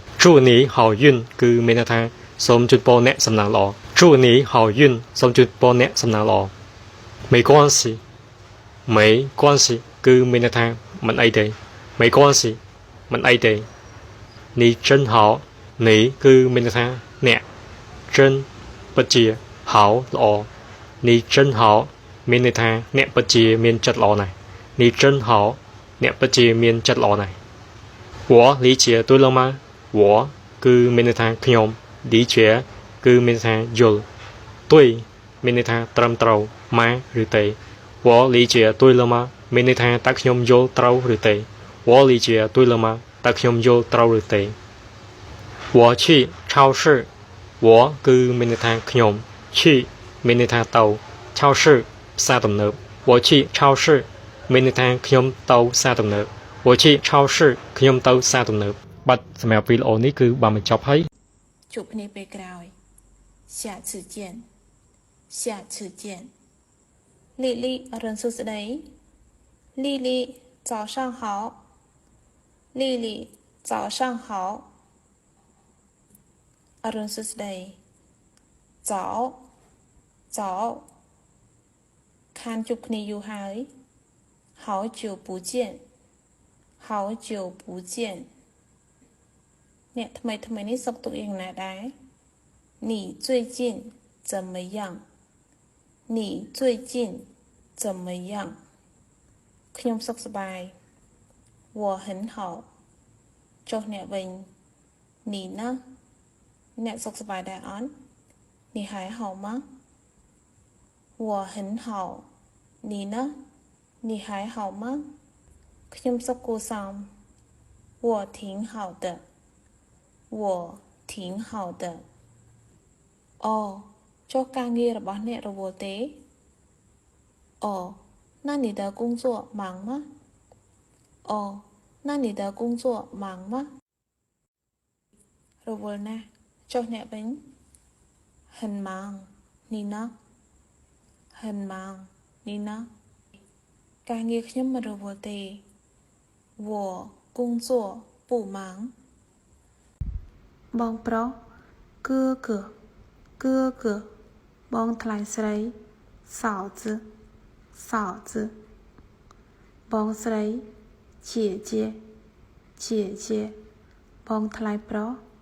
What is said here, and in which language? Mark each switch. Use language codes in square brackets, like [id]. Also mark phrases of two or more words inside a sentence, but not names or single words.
[km] ជួនេះហៅយិនគឺមានន័យថាសូមជូនពរអ្នកសំណាងល្អជួនេះហៅយិនសូមជូនពរអ្នកសំណាងល្អ [zh] 没关系没关系 [km] គឺមានន័យថាមិនអីទេ [zh] 没关系 [km] មិនអីទេនេះ真好នេះគឺមានន័យថាអ្នក真ពិតជា好ល្អនេះ真好មានន័យថាអ្នកពិតជាមានចិត្តល្អណាស់នេះ真好អ្នកពិតជាមានចិត្តល្អ ណាស់ [zh] 我理解对了吗 [km] 我គឺមានន័យថាខ្ញុំ理解គឺមានន័យថាយល់对មានន័យថាត្រឹមត្រូវ ម៉ាឬទេ [zh] 我理解对了吗 [km] មានន័យថាតើខ្ញុំយល់ត្រូវឬទេ [zh] 我理解对了吗 [km] តើខ្ញុំយល់ត្រូវឬទេ [zh] 我去超市 [km] 我គឺមានន័យថាខ្ញុំ去មានន័យថាទៅ超市ផ្សារទំនើប [zh] 我去超市 [km] មានន័យថាខ្ញុំទៅផ្សារទំនើប [zh] 我去超市 [km] ខ្ញុំទៅផ្សារទំនើបបាត់សម្រាប់វីដេអូនេះគឺបានបញ្ចប់ហើយ ជួបគ្នាពេលក្រោយ [zh] 下次见下次见丽丽 [km] អរុនសួស្តី [zh] 丽丽早上好丽丽早上好 [km] អរុនសួស្តី早早ខានជួបគ្នាយូរហើយ [zh] 好久不见好久不见 [km] អ្នកថ្មីនេះសុខទុក្ខយ៉ាងណាដែរ [zh] 你最近怎么样你最近怎么样ខ្ញុំ [km] សុខសប្បាយ [zh] 我很好 [km] ចុះអ្នកវិញ [zh] 你呢 [km] អ្នកសុខសប្បាយដែរអត់你 [zh] 还好吗我很好你呢你还好吗 [km] ខ្ញុំសុខគួរសម [zh] 我挺好的我挺好的 [km] អូចុះការងាររបស់អ្នករវល់ទេ [zh] 哦那你的工作忙吗哦那你的工作忙吗 [km] រវល់ណាស់ចុះអ្នកវិញ [zh] 很忙你呢很忙你呢 [km] ការងារខ្ញុំមិនរវល់ទេ [zh] 我工作不忙 [km] បងប្រុស哥哥បងថ្លៃស្រី嫂子បងស្រី姐姐បងថ្លៃប្រុស